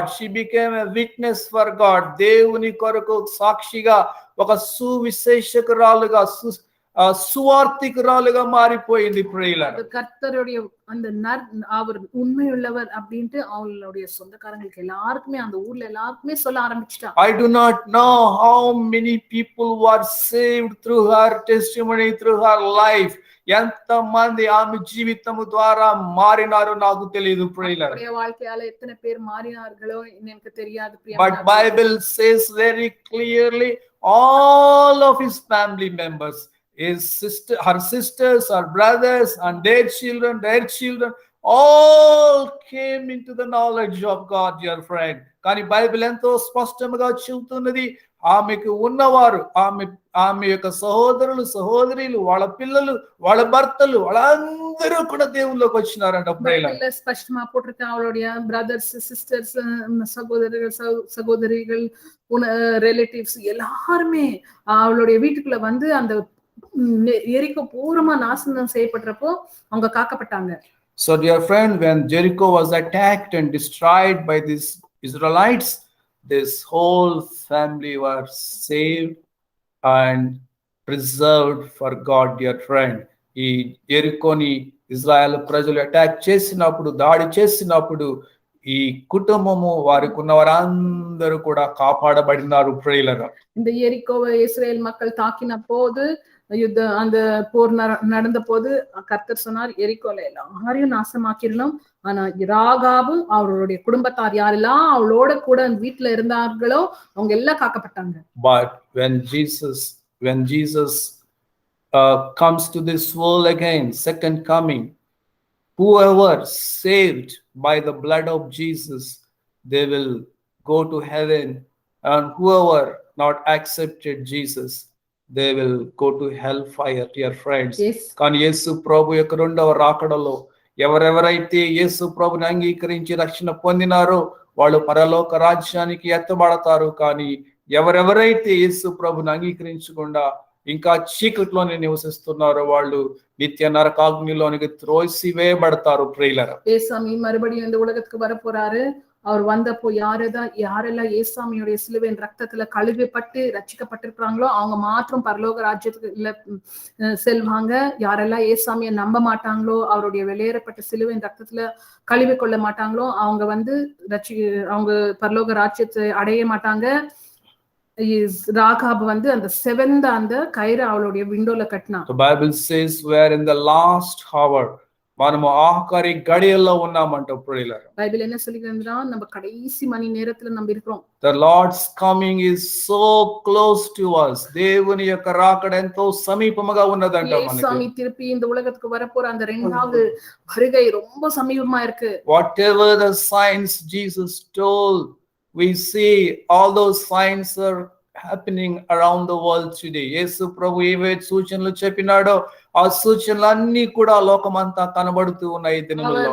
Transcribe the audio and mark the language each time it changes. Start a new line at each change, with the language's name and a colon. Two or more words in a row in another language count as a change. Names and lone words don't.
English: She became a witness for God.
Telugu: దేవుని కొరకు సాక్షిగా ఒక సువిశేషకురాలుగా సువార్థికురాలుగా మారిపోయింది ప్రియులారా.
Tamil: அந்த கர்த்தருடைய அந்த அவர் உண்மையுள்ளவர் அப்படின்ட்டு அவங்களுடைய சொந்தக்காரங்களுக்கு எல்லாருக்குமே அந்த ஊர்ல எல்லாருக்குமே சொல்ல ஆரம்பிச்சிட்டா.
English: I do not know how many people were saved through her testimony, through her life.
Telugu: ఎంత మంది ఆమె జీవితము ద్వారా మారినారో నాకు తెలియదు ప్రియులారా.
Tamil: அவருடைய வாழ்க்கையால எத்தனை பேர் மாறினார்களோ எனக்கு தெரியாது
English: But
Tamil: பிரியமானவர்களே.
English: Bible says very clearly all of his family members, her sisters, her brothers, and their children, all came into the knowledge of God, dear friend.
Telugu: కానీ బైబిల్ ఎంతో స్పష్టంగా చెబుతున్నది, ఆమెకు ఉన్నవారు, ఆమె యొక్క సహోదరులు, సహోదరులు, వాళ్ళ పిల్లలు, వాళ్ళ భర్తలు, వాళ్ళందరూ కూడా దేవుళ్ళకి వచ్చినారంట ప్రియులారా.
Tamil: பைபிள்ல ஸ்பஷ்டமா போட்டிருக்க அவளுடைய
English: brothers, sisters,
Tamil: சகோதரர்கள், சகோதரிகள், ரிலேட்டிவ்ஸ் எல்லாருமே அவளுடைய வீட்டுக்குள்ள வந்து அந்த எரிகோ பூரமா நாசனம் செய்யப்பட்டப்போ அவங்க காக்கப்பட்டாங்க.
English: So dear friend, when Jericho was attacked and destroyed by these Israelites, this whole family were saved and preserved for God, dear friend.
Telugu: ఈ ఎరికోని ఇజ్రాయెల్ ప్రజలు అటాక్ చేసినప్పుడు, దాడి చేసినప్పుడు ఈ కుటుంబము, వారికి ఉన్న వారందరూ కూడా కాపాడబడినారు ప్రియులారా.
Tamil: இந்த எரிகோவை இஸ்ரேல் மக்கள் தாக்கின போது, அந்த போர் நடந்த போது கர்த்தர் சொன்னார், எரிகோல எல்லாரையும் நாசமாக்கிடலாம், ஆனா ராகாபு அவருடைய குடும்பத்தார் யாரெல்லாம் அவளோட கூட வீட்டுல இருந்தார்களோ அவங்க எல்லாம் காக்கப்பட்டாங்க.
English: But when Jesus comes to this world again, second coming, whoever saved by the blood of Jesus, they will go to heaven, and whoever not accepted Jesus, they will go to hellfire, dear friends. Yes.
Telugu: కానీ యేసు ప్రభు యొక్క రెండవ రాకడలో ఎవరెవరైతే యేసు ప్రభుని అంగీకరించి రక్షణ పొందినారో వాళ్ళు పరలోక రాజ్యానికి ఎత్తబడతారు. కానీ ఎవరెవరైతే యేసు ప్రభుని అంగీకరించకుండా ఇంకా చీకట్లోనే నివసిస్తున్నారో వాళ్ళు నిత్య నరకాగ్నిలోనికి త్రోసివేయబడతారు ప్రియులారా.
Tamil: ஏசாமி மறுபடியும் இந்த உலகத்துக்கு வர போறாரு. அவர் வந்தப்போ யாரெல்லாம் ஏசாமியுடைய சிலுவையின் ரத்தத்துல கழுவப்பட்டு ரட்சிக்கப்பட்டிருக்கிறாங்களோ அவங்க மாத்திரம் பரலோக ராஜ்யத்துக்கு செல்வாங்க. யாரெல்லாம் ஏசாமியை நம்ப மாட்டாங்களோ, அவருடைய வெளியேறப்பட்ட சிலுவையின் ரத்தத்துல கழுவி கொள்ள மாட்டாங்களோ அவங்க வந்து அவங்க பரலோக ராஜ்யத்தை அடைய மாட்டாங்க. ராகாப் வந்து அந்த செவந்த அந்த கயிறு அவளுடைய விண்டோல கட்டினா.
English: The Bible says we are in the last hour.
Telugu: మనము ఆఖరి గడియల్లో ఉన్నామంట ప్రియులారా.
Tamil: బైబిల్ என்ன சொல்லுகிறதுனா நம்ம கடைசி மணி நேரத்துல நம்ம இருக்கிறோம்.
English: The Lord's coming is so close to us.
Telugu: దేవుని యొక్క రాకడ ఎంతో సమీపముగా ఉన్నదంట మనకి.
Tamil: యేసు திருப்பி இந்த உலகத்துக்கு வரப்போற அந்த இரண்டாவது வருகை ரொம்ப சமீபமா இருக்கு.
English: Whatever the signs Jesus told, we see all those signs are happening around the world today.
Telugu: యేసు ప్రభు ఏవే సూచనలు చెప్పినాడో ఆ సూచనలన్నీ కూడా లోకమంతా కనబడుతూ ఉన్నాయి దినములలో.